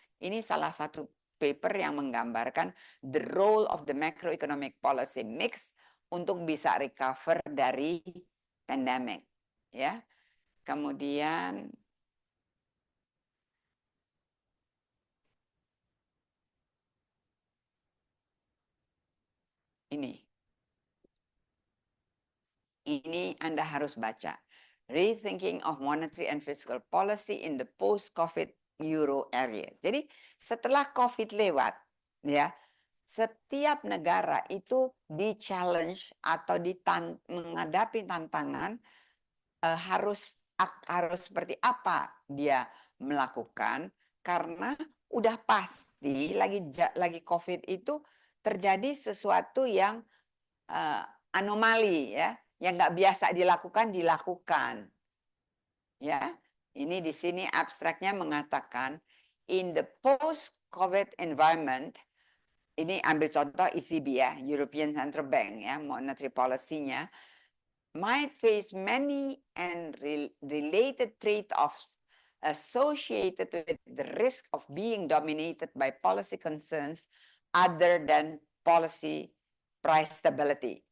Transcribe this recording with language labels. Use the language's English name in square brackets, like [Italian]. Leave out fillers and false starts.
[Indonesian] Ini salah satu paper yang menggambarkan [English] the role of the macroeconomic policy mix [Indonesian] untuk bisa recover dari pandemic, ya. Kemudian ini Anda harus baca. [English] Rethinking of Monetary and Fiscal Policy in the Post-COVID Euro Area. [Indonesian] Jadi setelah COVID lewat, ya, setiap negara itu di-challenge atau menghadapi tantangan, harus seperti apa dia melakukan, karena udah pasti lagi COVID itu terjadi sesuatu yang anomali, ya, yang nggak biasa dilakukan, ya. Ini di sini abstraknya mengatakan [English] in the post-COVID environment, [Indonesian] ini ambil contoh ECB ya, [English] European Central Bank ya, monetary policy-nya might face many and related trade-offs associated with the risk of being dominated by policy concerns other than policy price stability.